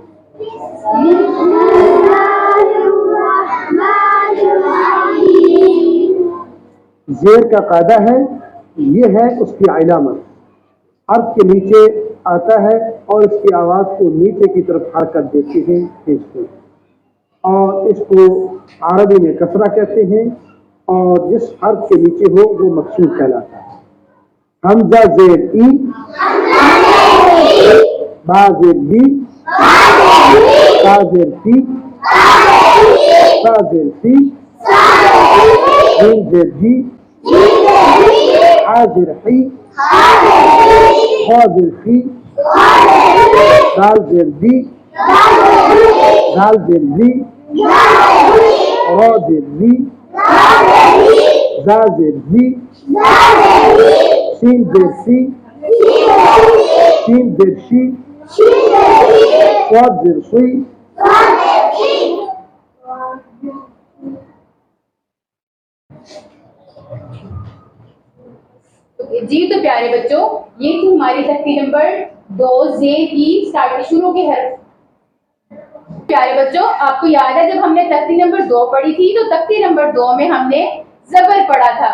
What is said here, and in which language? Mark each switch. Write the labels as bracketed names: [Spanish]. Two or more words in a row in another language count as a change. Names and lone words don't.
[Urdu] زیر کا قاعدہ ہے، یہ ہے اس کی علامت. حرف کے نیچے آتا ہے اور اس کی آواز کو نیچے کی طرف حرکت دیتے ہیں، کھینچتے ہیں، اور اس کو عربی میں کسرہ کہتے ہیں، اور جس حرف کے نیچے ہو وہ مقصور کہلاتا ہے. حمزہ زیر ای، با زیر بی، تا زیر تی، سا زیر سی، جیم زیر جی، حا زیر حی، خا زیر خی، دال زیر دی، دال زیر زی، را زیر زی، زا زیر زی، سین زیر سی، شین زیر شی، صاد زیر صی. جی تو پیارے بچوں، یہ تھی ہماری تختی نمبر 2 زیر کی شروع کے حرف. پیارے بچوں، آپ کو یاد ہے جب ہم نے تختی نمبر 2 پڑھی تھی تو تختی نمبر 2 میں ہم نے زبر پڑھا تھا.